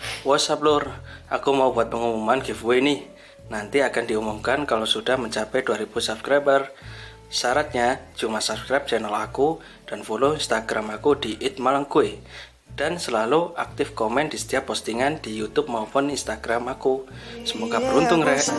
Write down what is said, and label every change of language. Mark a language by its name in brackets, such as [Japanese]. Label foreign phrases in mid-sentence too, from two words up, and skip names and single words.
[English] What's up [Indonesian] lur, aku mau buat pengumuman giveaway nih. Nanti akan diumumkan kalau sudah mencapai 2000 subscriber. Syaratnya cuma subscribe channel aku dan follow Instagram aku di @malangkue. Dan selalu aktif komen di setiap postingan di YouTube maupun Instagram aku. Semoga beruntung Rek.